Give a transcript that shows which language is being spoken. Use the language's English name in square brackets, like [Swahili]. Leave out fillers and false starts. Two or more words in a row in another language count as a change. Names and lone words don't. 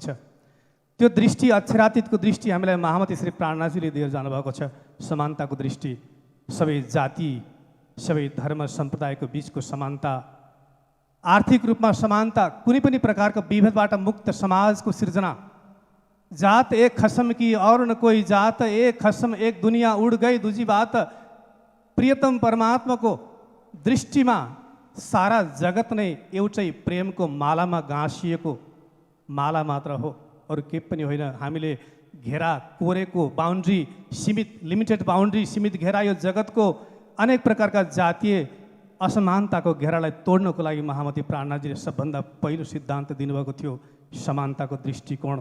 [Nepali] त्यो दृष्टि, अक्षरातीतको दृष्टि हामीलाई महामती श्री प्राणनाथजीले दिएर जानुभएको छ। समानताको दृष्टि, सबै जाति, सबै धर्म सम्प्रदायको बिचको समानता, आर्थिक रूपमा समानता, कुनै पनि प्रकारको विभेदबाट मुक्त समाजको सिर्जना। [Hindi] जात एक खसम की और न कोई जात, एक खसम एक दुनिया उड गई दूजी बात। [Nepali] प्रियतम परमात्माको दृष्टिमा सारा जगत नै एउटै प्रेमको मालामा गाँसिएको माला मात्र हो, अरू के पनि होइन। हामीले घेरा कोरेको बााउन्ड्री, सीमित [English] limited boundary, [Nepali] सीमित घेरा, यो जगतको अनेक प्रकारका जातीय असमानताको घेरालाई तोड्नको लागि महामती प्राणनाथजीले सबभन्दा पहिलो सिद्धान्त दिनुभएको थियो, समानताको दृष्टिकोण।